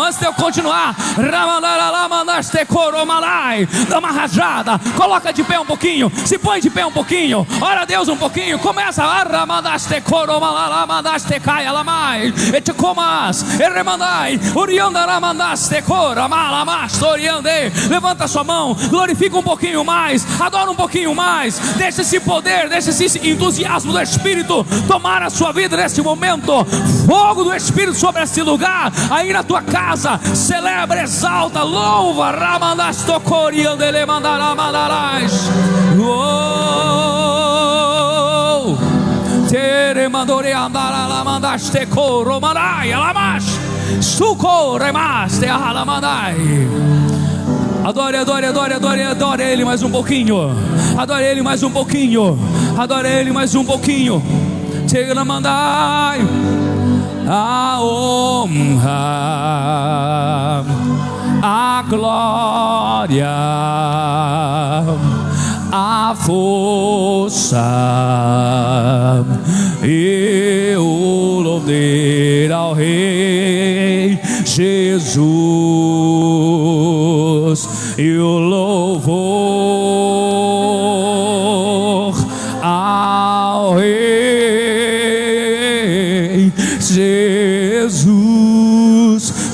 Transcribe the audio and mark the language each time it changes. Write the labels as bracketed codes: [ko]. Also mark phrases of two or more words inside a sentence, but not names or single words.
[pt] Antes de eu continuar, dá uma rajada, coloca de pé um pouquinho, se põe de pé um pouquinho, ora a Deus um pouquinho, começa levanta sua mão, glorifica um pouquinho mais, adora um pouquinho mais, deixa esse poder, deixa esse entusiasmo do Espírito tomar a sua vida neste momento. Fogo do Espírito sobre esse lugar, aí na tua casa, celebra, exalta, louva, ramandastocoriandele mandaramandarás, teremandore andaralamandastecoromandai, alamash, sucoremaste alamandai. Adore, adore, adore, adore, adore Ele mais um pouquinho, adore Ele mais um pouquinho, adore Ele mais um pouquinho. Teramandai, a honra, a glória, a força e o louvor ao Rei Jesus, e o louvor ao Rei Jesus.